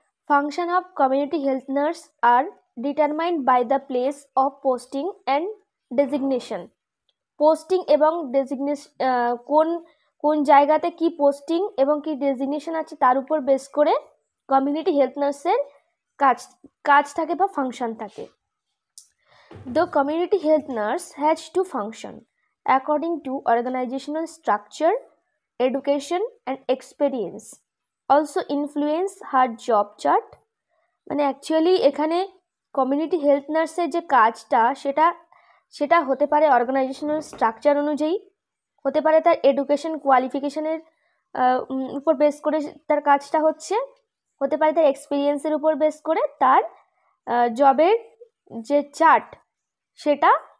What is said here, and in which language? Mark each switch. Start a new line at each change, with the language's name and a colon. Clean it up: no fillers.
English: Function of community health nurse are determined by the place of posting and designation.
Bangla: Posting এবং designation, কোন কোন জায়গাতে কি posting এবং কি ডেজিগনেশন আছে তার উপর বেস করে কমিউনিটি হেলথ নার্সের কাজ কাজ থাকে বা ফাংশন থাকে।
English: The community health nurse has to function according to organizational structure, education and experience. Also influence her job chart.
Bangla: মানে অ্যাকচুয়ালি এখানে কমিউনিটি হেলথ নার্সের যে কাজটা সেটা হতে পারে অর্গানাইজেশনাল স্ট্রাকচার অনুযায়ী, হতে পারে তার এডুকেশন কোয়ালিফিকেশনের উপর বেস করে তার কাজটা হতে পারে তার এক্সপিরিয়েন্সের উপর বেস করে তার জবের যে চার্ট সেটা